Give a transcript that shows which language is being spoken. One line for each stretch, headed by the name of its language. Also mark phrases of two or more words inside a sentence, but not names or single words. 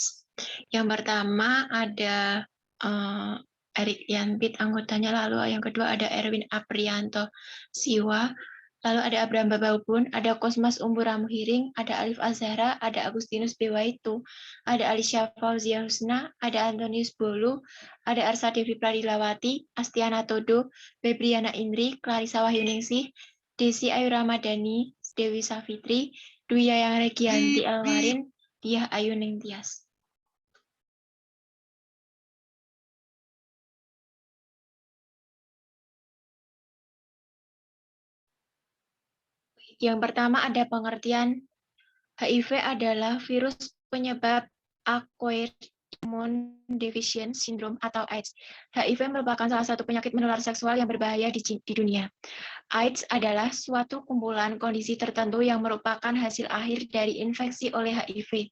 Indonesian: Yang pertama ada Erik Yanpit anggotanya, lalu yang kedua ada Erwin Aprianto Siwa, lalu ada Abraham Babaubun, ada Kosmas Umbura Muhiring, ada Alif Azhara, ada Agustinus Bewaitu, ada Alicia Fauzia Husna, ada Antonius Bolu, ada Arsa Devi Pradilawati, Astiana Todo, Febriana Indri, Clarissa Wahyuningsih, Desi Ayu Ramadhani, Dewi Savitri, Dwi Yayang Regianti Elwarin, Diah Ayu Ningtyas. Yang pertama ada pengertian HIV adalah virus penyebab
English: acquired immune deficiency syndrome
Indonesian: atau AIDS. HIV merupakan salah satu penyakit menular seksual yang berbahaya di dunia. AIDS adalah suatu kumpulan kondisi tertentu yang merupakan hasil akhir dari infeksi oleh HIV.